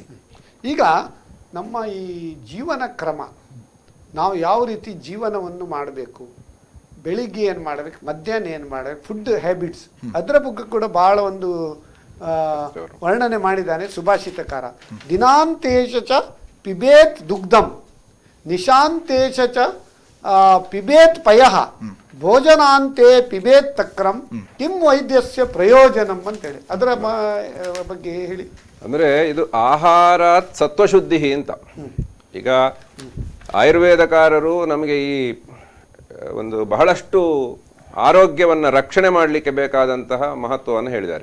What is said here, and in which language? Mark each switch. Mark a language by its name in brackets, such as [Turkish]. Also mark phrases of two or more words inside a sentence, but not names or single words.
[Kannada] ಈಗ ನಮ್ಮ ಈ ಜೀವನ ಕ್ರಮ, ನಾವು ಯಾವ ರೀತಿ ಜೀವನವನ್ನು ಮಾಡಬೇಕು, ಬೆಳಿಗ್ಗೆ ಏನು ಮಾಡಬೇಕು, ಮಧ್ಯಾಹ್ನ ಏನು ಮಾಡಬೇಕು, [English] food habits, [Kannada] ಅದರ ಬಗ್ಗೆ ಕೂಡ ಬಹಳ ಒಂದು ವರ್ಣನೆ ಮಾಡಿದ್ದಾನೆ ಸುಭಾಷಿತಕಾರ. [Sanskrit] ದಿನಾಂತೇಶ ಚ ಪಿಬೇತ್ ದುಗ್ಧಂ, ನಿಶಾಂತೇಶ ಚ ಪಿಬೇತ್ ಪಯಃ, ಭೋಜನಾಂತೆ ಪಿಬೇತ್ ತಕ್ರಂ, ಕಿಂ ವೈದ್ಯಸ್ಯ ಪ್ರಯೋಜನಂ ಅಂತೇಳಿ. [Kannada] ಅದರ ಬಗ್ಗೆ ಹೇಳಿ. ಅಂದ್ರೆ ಇದು ಆಹಾರ ಸತ್ವಶುದ್ಧಿ ಅಂತ. ಈಗ ಆಯುರ್ವೇದಕಾರರು ನಮಗೆ ಈ ಒಂದು ಬಹಳಷ್ಟು ಆರೋಗ್ಯವನ್ನ ರಕ್ಷಣೆ ಮಾಡಲಿಕ್ಕೆ ಬೇಕಾದಂತಹ ಮಹತ್ವವನ್ನು ಹೇಳಿದ್ದಾರೆ.